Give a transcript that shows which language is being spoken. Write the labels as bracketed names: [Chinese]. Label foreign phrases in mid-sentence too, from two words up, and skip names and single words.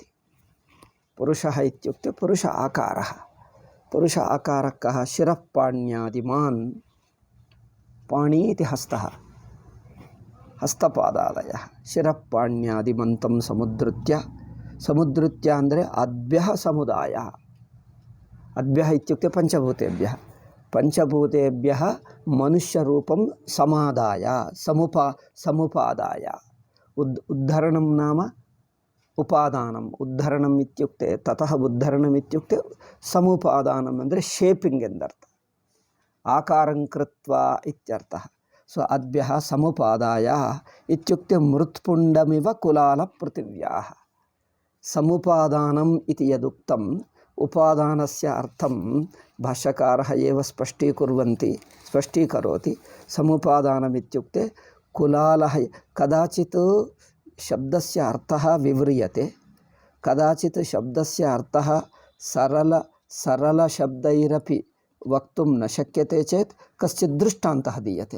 [Sanskrit] पुरुषः इत्युक्ते पुरुष आकारः, पुरुष आकारः कः? शिरः पाण्यादिमान्, पाणी इति हस्तः, हस्तपादादयः, शिरः पाण्यादिमन्तं समुद्धृत्य, समुद्धृत्य ಅಂದರೆ ಅದ್ಭ್ಯಃ ಸಮುದಾಯः, ಅದ್ಭ್ಯः ಇತ್ಯುಕ್ತೆ ಪಂಚಭೂತೆಭ್ಯः, ಪಂಚಭೂತೆಭ್ಯः ಮನುಷ್ಯರೂಪಂ ಸಮಾದಾಯ ಸಮುಪಾದಾಯ, ಉದ್ಧರಣಂ ನಾಮ ಉಪಾದಾನಂ, ಉದ್ಧರಣಂ ಇತ್ಯುಕ್ತೆ ತತಃ ಉದ್ಧರಣಂ ಇತ್ಯುಕ್ತೆ ಸಮುಪಾದಾನಂ [Kannada] ಅಂದರೆ ಶೇಪಿಂಗ್ ಎಂದರ್ಥ, [Sanskrit] ಆಕಾರಂ ಕೃತ್ವಾ ಇತ್ಯರ್ಥಃ. ಸೊ ಅದ್ಭ್ಯಃ ಸಮುಪಾದಾಯ ಇತ್ಯುಕ್ತೆ ಮೃತ್ಪುಂಡಮಿವ ಕುಲಾಲ ಪೃಥಿವ್ಯಾಃ. समुपादानम् इति यदुक्तम्, उपादानस्य अर्थं भाष्यकारः एव स्पष्टीकरोति। समुपादानम् इत्युक्ते कुलालः, कदाचित् शब्दस्य अर्थः विव्रियते, कदाचित् शब्दस्य अर्थः सरलशब्दैरपि वक्तुं न शक्यते चेत् कश्चित् दृष्टान्तः दीयते।